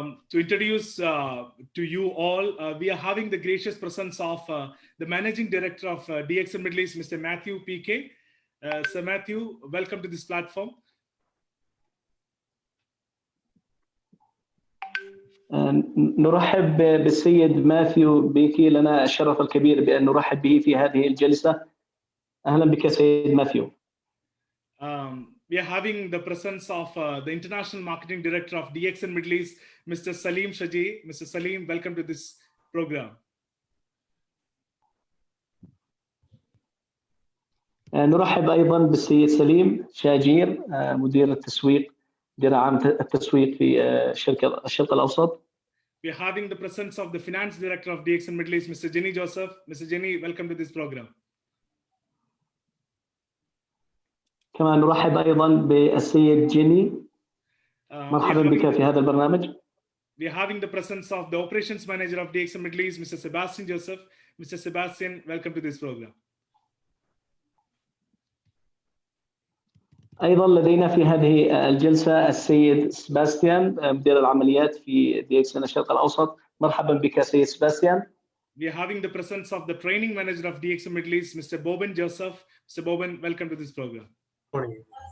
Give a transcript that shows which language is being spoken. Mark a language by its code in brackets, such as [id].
[en] To introduce to you all, we are having the gracious presence of the Managing Director of DXN Middle East, Mr. Matthew PK. Sir Matthew, welcome to this platform. [ar] نرحب بالسيد ماثيو بيكي، لنا الشرف الكبير بأن نرحب به في هذه الجلسة. أهلا بك سيد ماثيو. [en] We are having the presence of the International Marketing Director of DXN Middle East, Mr. Salim Shaji. Mr. Salim, welcome to this program. [ar] نرحب أيضا بالسيد سليم شاجير، مدير التسويق، مدير عام التسويق في الشرق الأوسط. [en] We are having the presence of the Finance Director of DXN Middle East, Mr. Jenny Joseph. Mr. Jenny, welcome to this program. [ar] كما نرحب أيضا بالسيد جيني، مرحبا بك في هذا البرنامج. [en] We are having the presence of the Operations Manager of DXN Middle East, Mr. Sebastian Joseph. Mr. Sebastian, welcome to this program. [ar] أيضا لدينا في هذه الجلسة السيد سباستيان، مدير العمليات في DXN الشرق الأوسط. مرحبا بك سيد سباستيان. [en] We are having the presence of the Training Manager of DXN Middle East, Mr. Boban Joseph. Mr. Boban, welcome to this program. Morning.